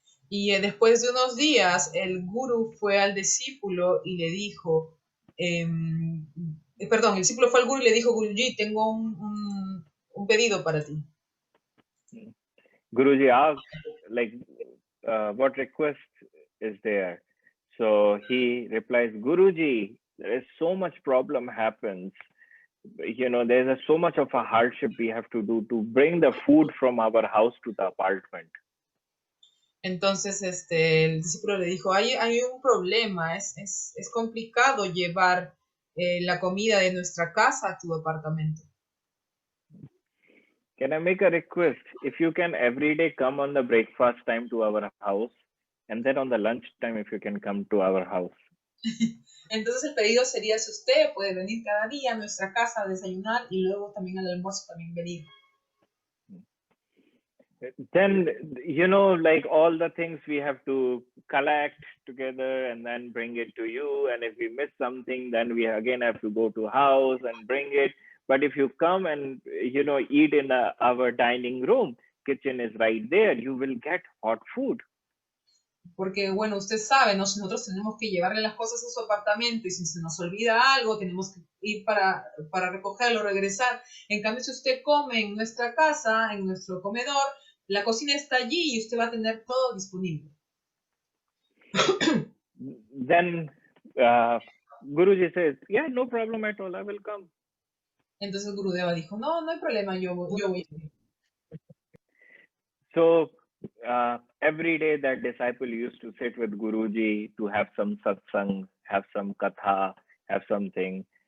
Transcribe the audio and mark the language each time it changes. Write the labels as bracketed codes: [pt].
[es] Y después de unos días, el guru fue al discípulo y le dijo, el discípulo fue al guru y le dijo, Guruji, tengo un pedido para ti. [en] Guruji asked, what request is there? So he replies, Guruji, there is so much problem happens. There's so much of a hardship we have to do to bring the food from our house to the apartment. [es] Entonces el discípulo le dijo, hay un problema, es complicado llevar la comida de nuestra casa a tu apartamento. [en] Can I make a request? If you can every day come on the breakfast time to our house, and then on the lunch time, if you can come to our house. [es] Entonces el pedido sería si usted puede venir cada día a nuestra casa a desayunar y luego también al almuerzo también venir. [en] Then, all the things we have to collect together and then bring it to you. And if we miss something, then we again have to go to house and bring it. But if you come and, eat in our dining room, kitchen is right there, you will get hot food. [es] Porque, bueno, usted sabe, nosotros tenemos que llevarle las cosas a su apartamento y si se nos olvida algo, tenemos que ir para recogerlo, regresar. En cambio, si usted come en nuestra casa, en nuestro comedor, la cocina está allí y usted va a tener todo disponible. [en] Then Guruji says, yeah, no problem at all, I will come. [es] Entonces Gurudeva dijo, no hay problema, yo voy a ir. [en] So every day that disciple used to sit with Guruji to have some satsang, have some katha, have something.